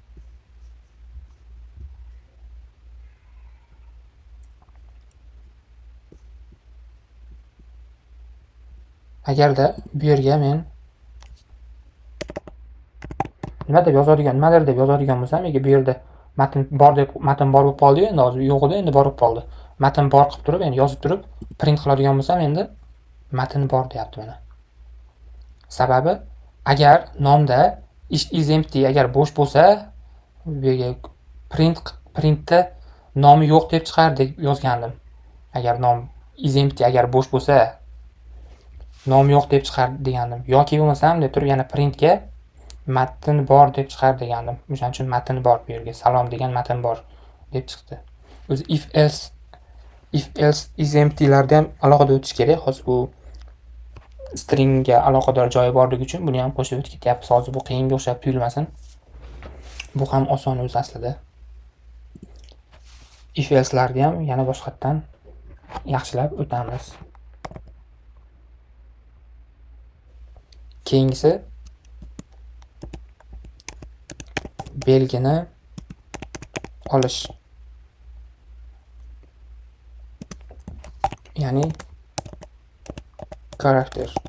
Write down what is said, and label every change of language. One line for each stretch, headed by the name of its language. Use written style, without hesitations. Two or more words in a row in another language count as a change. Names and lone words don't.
Uzbek: Agarda bu yerga men nimadir deb yozadigan bo'lsam, bu yerda matn bor bo'lib qoldi-yu, endi hozir yo'q edi, endi borib qoldi. Matn bor qilib turib, endi yozib turib, print qiladigan bo'lsam, endi matn bor deyapti mana. Sababi agar nomda
English: is empty
Uzbek: agar bo'sh bo'lsa, bu yerga printda nomi yo'q deb chiqar deb yozgandim. Agar nom
English: is empty
Uzbek: agar bo'sh bo'lsa, nom yo'q deb chiqar degandim. Yoki bo'lmasam deb turib yana printga matn bor deb chiqar degandim. O'shaning uchun matn bor bu yerga. Salom degan matn bor deb chiqdi. O'zi
English: if else is empty
Uzbek: lardan ham alohida o'tish kerak. Hozir bu stringga aloqador joyi borligi uchun buni ham qo'shib o'tib ketyapmiz. Hozir bu qiyinga o'xshab tuyulmasin. Bu ham oson o'zi aslida.
English: If else
Uzbek: larni ham yana boshqatdan yaxshilab o'tamiz. Keyingisi belgini olish. Ya'ni karakter.